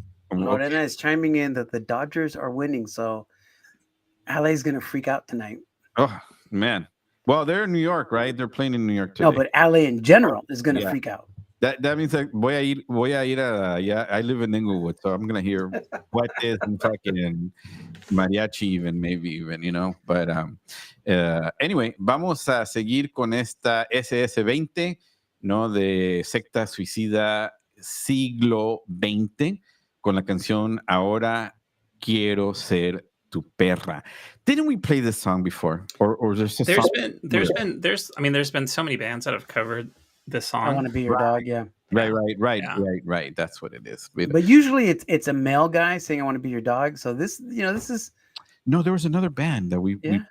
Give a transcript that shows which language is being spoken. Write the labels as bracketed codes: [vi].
[en] Lorena is chiming in that the Dodgers are winning, so LA's going to freak out tonight. Oh, man. Well, they're in New York, right? They're playing in New York today. No, but LA in general is going to freak out. That means like [es] voy a ir a [en] yeah. I live in Inglewood, so I'm gonna hear Cuates and fucking mariachi even maybe even, you know. But anyway, [es] vamos a seguir con esta SS-20, ¿no? De secta suicida siglo XX con la canción Ahora quiero ser tu perra. [en] Didn't we play this song before? Or there's a song? There's been so many bands that have covered this I want song. to be your dog. Yeah. Right. That's what it is. But usually it's a male guy saying I want to be your dog. So this is No, there was another band that we played.